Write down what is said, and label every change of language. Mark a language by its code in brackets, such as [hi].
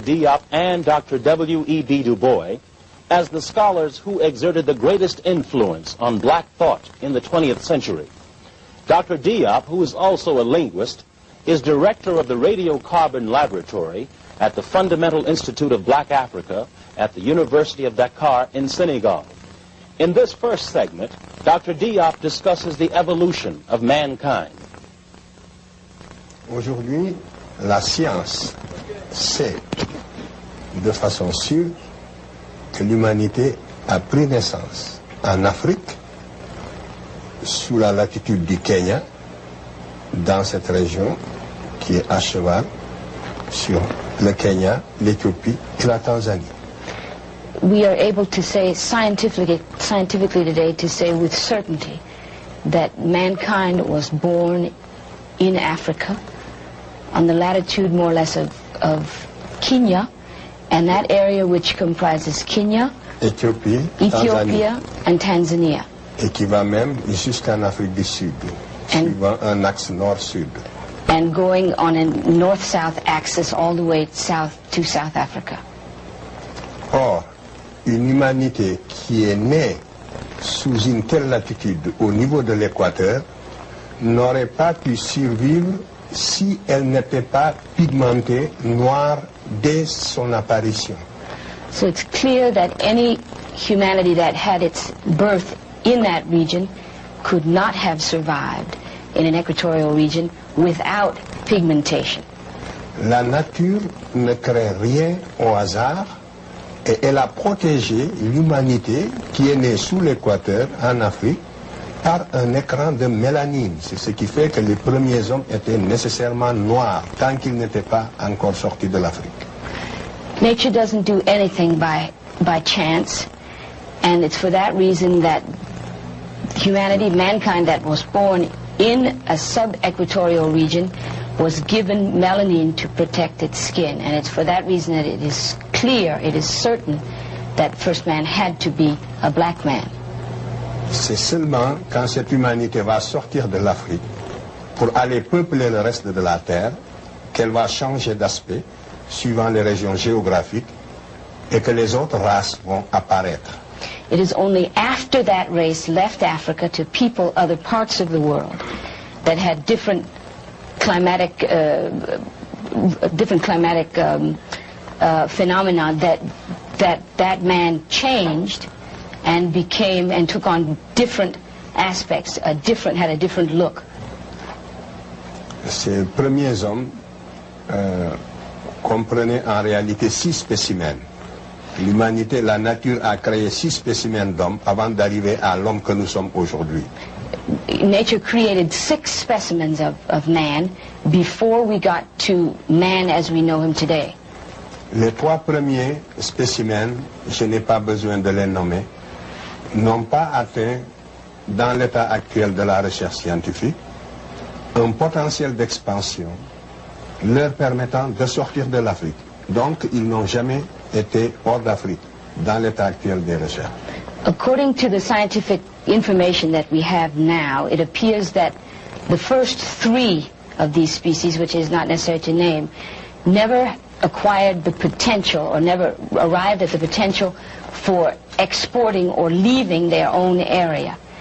[en] Diop and Dr. W.E.B. Du Bois as the scholars who exerted the greatest influence on black thought in the 20th century. Dr. Diop, who is also a linguist, is director of the Radiocarbon Laboratory at the Fundamental Institute of Black Africa at the University of Dakar in Senegal. In this first segment, Dr. Diop discusses the evolution of mankind. [fr] Aujourd'hui, la science sait de façon sûre que l'humanité a pris naissance en Afrique, sous la latitude du Kenya, dans cette région qui est à cheval sur le Kenya, l'Éthiopie et la Tanzanie. [en] We are able to say scientifically today, to say with certainty that mankind was born in Africa on the latitude more or less of Kenya And that area which comprises Kenya, [fr] Éthiopie, [en] Ethiopia, and Tanzania. [fr] Et qui va même jusqu'en Afrique du Sud, suivant un axe nord-sud. [en] And going on a north-south axis all the way south to South Africa. [fr] Or, une humanité qui est née sous une telle latitude au niveau de l'équateur n'aurait pas pu survivre si elle n'était pas pigmentée noire dès son apparition. [en] So it's clear that any humanity that had its birth in that region could not have survived in an equatorial region without pigmentation. [fr] La nature ne crée rien au hasard et elle a protégé l'humanité qui est née sous l'équateur en Afrique par un écran de mélanine. C'est ce qui fait que les premiers hommes étaient nécessairement noirs tant qu'ils n'étaient pas encore sortis de l'Afrique. [en] Nature doesn't do anything by chance, and it's for that reason that humanity, mankind that was born in a sub-equatorial region, was given melanin to protect its skin. And it's for that reason that it is clear, it is certain, that first man had to be a black man. [fr] C'est seulement quand cette humanité va sortir de l'Afrique pour aller peupler le reste de la Terre qu'elle va changer d'aspect suivant les régions géographiques et que les autres races vont apparaître. [en] It is only after that race left Africa to people other parts of the world that had different climatic phenomena that man changed and became and took on different aspects, had a different look. [fr] Ces premiers hommes comprenaient en réalité 6 spécimens. L'humanité, la nature a créé 6 spécimens d'hommes avant d'arriver à l'homme que nous sommes aujourd'hui. [en] Nature created 6 specimens of man before we got to man as we know him today. [fr] Les 3 premiers spécimens, je n'ai pas besoin de les nommer, n'ont pas atteint, dans l'état actuel de la recherche scientifique, un potentiel d'expansion leur permettant de sortir de l'Afrique. Donc, ils n'ont jamais été hors d'Afrique, dans l'état actuel des recherches. [en] According to the scientific information that we have now, it appears that the first 3 of these species, which is not necessary to name, never acquired the potential or never arrived at the potential for exporting or leaving their own area.